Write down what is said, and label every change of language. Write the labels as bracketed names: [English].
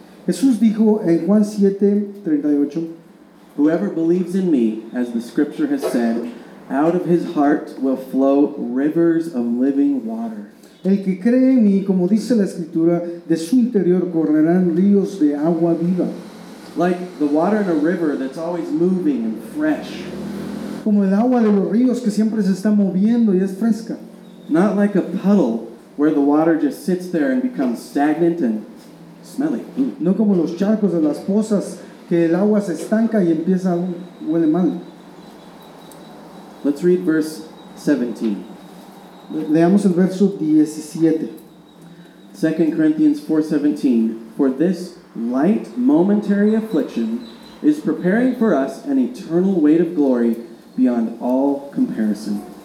[Spanish] Jesús dijo en Juan 7:38, [English] whoever believes in me, as the scripture has said, out of his heart will flow rivers of living water. [Spanish] El que cree en mí, como dice la Escritura, de su interior correrán ríos de agua viva. [English] Like the water in a river that's always moving and fresh. [Spanish] Como el agua de los ríos que siempre se está moviendo y es fresca. [English] Not like a puddle where the water just sits there and becomes stagnant and smelly. [Spanish] No como los charcos de las pozas que el agua se estanca y empieza a huele mal. [English] Let's read verse 17. [Spanish] Leamos el verso 17. [English] 2 Corinthians 4:17. For this light momentary affliction is preparing for us an eternal weight of glory beyond all comparison.